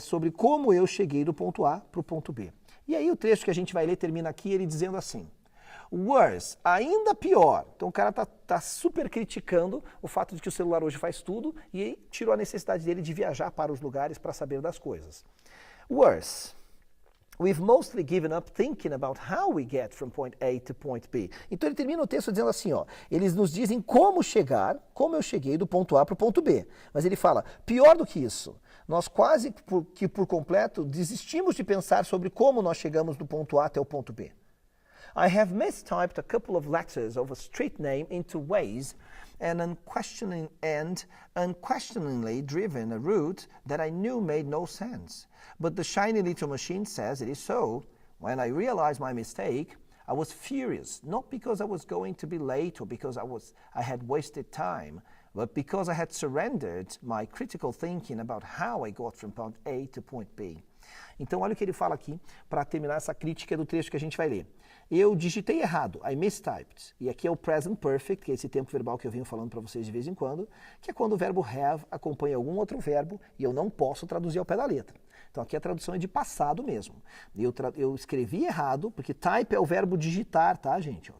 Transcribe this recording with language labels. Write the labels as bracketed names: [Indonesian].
[Portuguese] Sobre como eu cheguei do ponto A para o ponto B. E aí o trecho que a gente vai ler termina aqui, ele dizendo assim, worse, ainda pior. Então o cara tá super criticando o fato de que o celular hoje faz tudo e tirou a necessidade dele de viajar para os lugares para saber das coisas. [English] Worse, we've mostly given up thinking about how we get from point A to point B. [Portuguese] Então ele termina o texto dizendo assim, ó, eles nos dizem como eu cheguei do ponto A para o ponto B. Mas ele fala, pior do que isso, nós quase que por completo desistimos de pensar sobre como nós chegamos do ponto A até o ponto B. [English] I have mistyped a couple of letters of a street name into Waze and unquestioningly driven a route that I knew made no sense. But the shiny little machine says it is so. When I realized my mistake, I was furious, not because I was going to be late or because I had wasted time, but because I had surrendered my critical thinking about how I got from point A to point B. [Portuguese] Então olha o que ele fala aqui para terminar essa crítica do trecho que a gente vai ler. Eu digitei errado, [English] I mistyped. [Portuguese] E aqui é o present perfect, que é esse tempo verbal que eu venho falando para vocês de vez em quando, que é quando o verbo have acompanha algum outro verbo e eu não posso traduzir ao pé da letra. Então aqui a tradução é de passado mesmo. Eu escrevi errado, porque type é o verbo digitar, tá, gente?